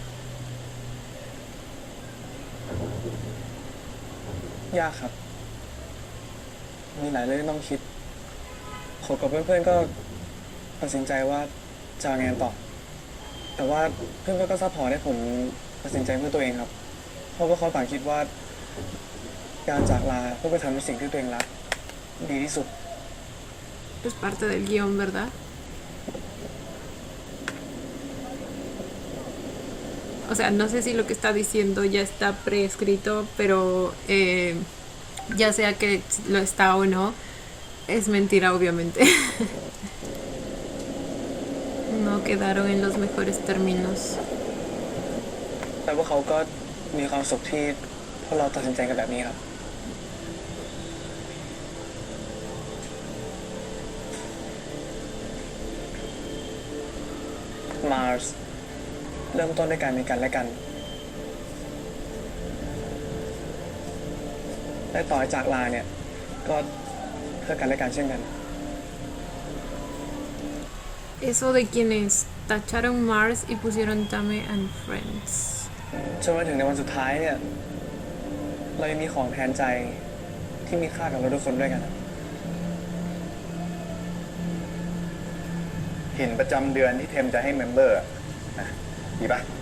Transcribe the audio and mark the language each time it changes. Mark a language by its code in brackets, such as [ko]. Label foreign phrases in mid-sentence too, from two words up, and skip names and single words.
[th] ยากครับ มีหลายเรื่องต้องคิดผมกับเพื่อนๆก็ตัดสินใจว่าจะเอาไงต่อ แต่ว่าเพื่อนๆก็ซัพพอร์ตให้ผมตัดสินใจเพื่อตัวเองครับ เพราะว่าเขาต่างคิดว่า การจากลาเพื่อไปทำในสิ่งที่ตัวเองรักดีที่สุด [es] Es parte del guión, ¿verdad? O sea, no sé si lo que está diciendo ya está preescrito, pero ya sea que lo está o no, es mentira, obviamente. No quedaron en los mejores términos. [th] แต่พวกเขาก็มีความสุขที่พวกเราตัดสินใจกันแบบนี้ครับ Mars เริ่มต้นด้วยการมีกันและกัน และต่อจากลาเนี่ย ก็เพื่อกันและกันเช่นกัน [es] Eso de quienes tacharon Mars y pusieron Tame and Friends. [th] จนมาถึงในวันสุดท้ายเนี่ย เรายังมีของแทนใจที่มีค่ากับเราทุกคนด้วยกัน หินประจำเดือนที่เทมจะให้เมมเบอร์นะดีปะ